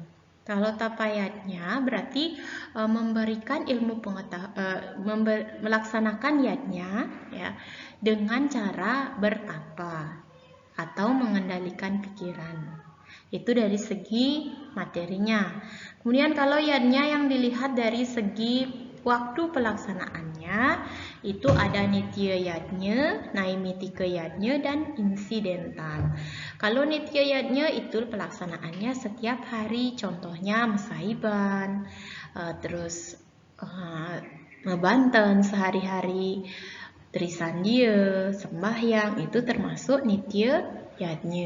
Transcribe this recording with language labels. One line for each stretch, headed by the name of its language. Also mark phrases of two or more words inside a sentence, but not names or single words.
Indonesian: Kalau tapayadnya berarti memberikan ilmu pengetahuan, melaksanakan yadnya ya dengan cara bertapa atau mengendalikan pikiran. Itu dari segi materinya. Kemudian kalau yadnya yang dilihat dari segi waktu pelaksanaannya itu ada nitya yadnya, naimitika yadnya, dan insidental. Kalau nitya yadnya itu pelaksanaannya setiap hari, contohnya mesaiban, terus ngebanten sehari-hari, trisandia, sembahyang, itu termasuk nitya yadnya.